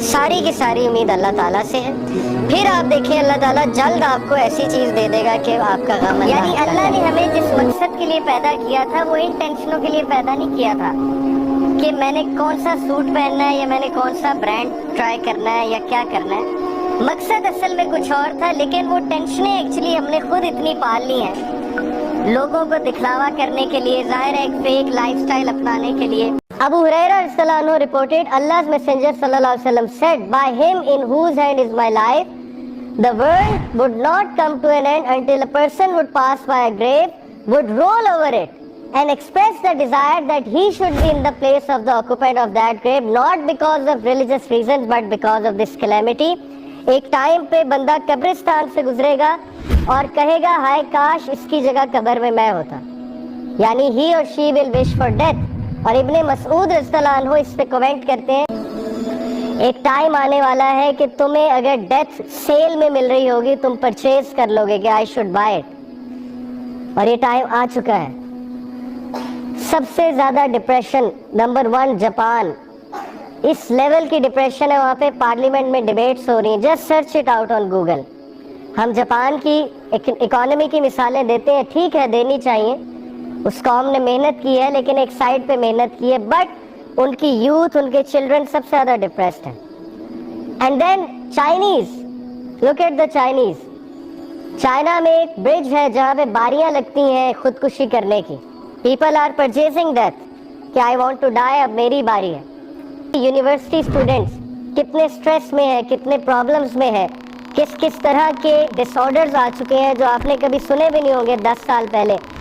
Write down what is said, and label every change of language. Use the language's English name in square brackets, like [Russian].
[Urdu] ساری کی ساری امید اللہ تعالیٰ سے ہے. پھر آپ دیکھیں اللہ تعالیٰ جلد آپ کو ایسی چیز دے دے گا کہ آپ کا غم یعنی اللہ نے ہمیں جس مقصد کے لیے پیدا کیا تھا وہ ان ٹینشنوں کے لیے پیدا نہیں کیا تھا کہ میں نے کون سا سوٹ پہننا ہے یا میں نے کون سا برانڈ ٹرائی کرنا ہے یا کیا کرنا ہے. مقصد اصل میں کچھ اور تھا، لیکن وہ ٹینشنیں ایکچولی ہم نے خود اتنی پال لی ہیں لوگوں کو دکھلاوا کرنے کے لیے، ظاہر ہے ایک فیک لائف سٹائل اپنانے کے لیے. [English] Abu Hurairah رضی اللہ عنہ reported Allah's messenger sallallahu alaihi wasallam said, by him in whose hand is my life, the world would not come to an end until a person would pass by a grave, would roll over it and express the desire that he should be in the place of the occupant of that grave, not because of religious reasons but because of this calamity. [Urdu] ایک time پہ بندہ قبرستان سے گزرے گا اور کہے گا ہائے کاش اس کی جگہ قبر میں میں ہوتا، یعنی [English] he or she will wish for death. [Urdu] اور ابن مسعود رضی اللہ عنہ اس پہ کومنٹ کرتے ہیں ایک ٹائم آنے والا ہے کہ تمہیں اگر ڈیتھ سیل میں مل رہی ہوگی تم پرچیز کر لو گے کہ [English] I should buy it. [Urdu] اور یہ ٹائم آ چکا ہے. سب سے زیادہ ڈپریشن نمبر 1 جاپان، اس لیول کی ڈپریشن ہے وہاں پہ. پارلیمنٹ میں ڈیبیٹس ہو رہی ہیں، [English] Just search it out on Google. [Urdu] ہم جاپان کی اکانومی کی مثالیں دیتے ہیں، ٹھیک ہے دینی چاہیے، اس قوم نے محنت کی ہے لیکن ایک سائڈ پہ محنت کی ہے، بٹ ان کی یوتھ، ان کے چلڈرن سب سے زیادہ ڈپریسڈ ہیں. [English] And then Chinese, look at the Chinese. [Urdu] China میں ایک برج ہے جہاں پہ باریاں لگتی ہیں خودکشی کرنے کی. [English] people are purchasing death [Urdu] کہ [English] I want to die, [Urdu] اب میری باری ہے. یونیورسٹی اسٹوڈنٹس کتنے اسٹریس میں ہے، کتنے پرابلمس میں ہے. किस किस तरह के डिसऑर्डर्स आ चुके हैं जो आपने कभी सुने भी नहीं होंगे 10 साल पहले।